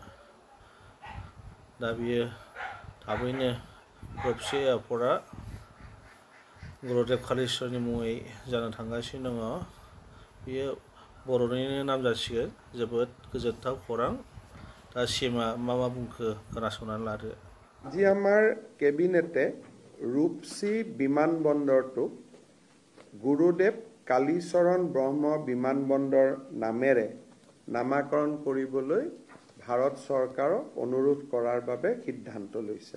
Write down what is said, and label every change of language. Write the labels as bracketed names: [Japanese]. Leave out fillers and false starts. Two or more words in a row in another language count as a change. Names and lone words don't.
[Bodo] दा बियो थाबैनो रुपसि एयारपर्टआ गुरुदेव कालीचरणनि मुङै जानो थांगासिनो दङ। बियो बर'निनो नाम जासिगोन। जोबोद गोजोनथाव खौरां। दा सीएमआ मा बुंखो खोनासंनानै लादो। [Assamese] আজি আমাৰ কেবিনেটে ৰূপসী বিমানবন্দৰটো গুৰুদেৱ কালীচৰণ ব্ৰহ্ম বিমানবন্দৰ নামেৰে নামাকৰণ কৰিবলৈ ভাৰত চৰকাৰক অনুৰোধ কৰাৰ বাবে সিদ্ধান্ত লৈছে।